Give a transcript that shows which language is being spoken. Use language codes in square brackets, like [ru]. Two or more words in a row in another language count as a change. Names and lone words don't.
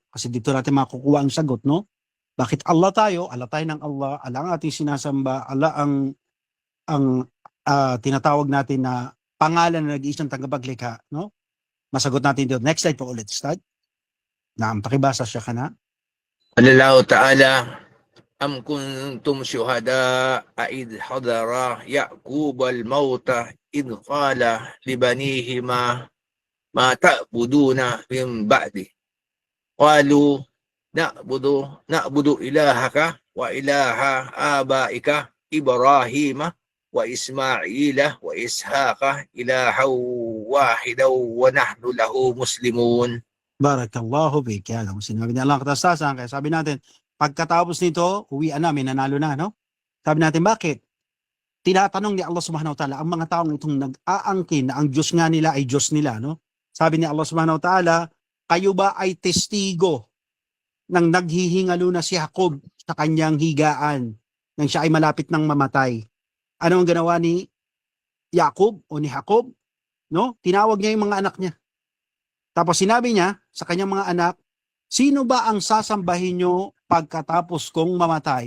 [tl] Kasi dito natin makukuha ang sagot, no? Bakit Allah tayo? Allah tayo ng Allah. Allah ang ating sinasamba. Allah ang tinatawag natin na pangalan na nag-iisang tagapaglikha, no? Masagot natin dito. [en] Next slide [tl] po ulit, Stad. Pakibasa siya ka na. [ar] الله تعالى، أم كنتم شهداء إذ حضر يعقوب الموت إذ قال لبنيه ما تعبدون من بعدي. قالوا نعبد إلهك وإله آبائك إبراهيم وإسماعيل وإسحاق إلها واحدا ونحن له مسلمون. بارك الله بك. [tl] Yan ang sinabi ni Allah katastasan. Kaya sabi natin, pagkatapos nito, uwian na, may nanalo na, no? Sabi natin, bakit? Tinatanong ni [ar] الله سبحانه وتعالى [tl] ang mga taong itong nag-aangkin na ang Diyos nga nila ay Diyos nila, no? Sabi ni [ar] الله سبحانه وتعالى, [tl] kayo ba ay testigo ng naghihingalo na si Jacob sa kanyang higaan nang siya ay malapit ng mamatay? Ano ang ginawa ni Jacob o ni Jacob? No? Tinawag niya yung mga anak niya. Tapos sinabi niya sa kanyang mga anak, sino ba ang sasambahin nyo pagkatapos kong mamatay?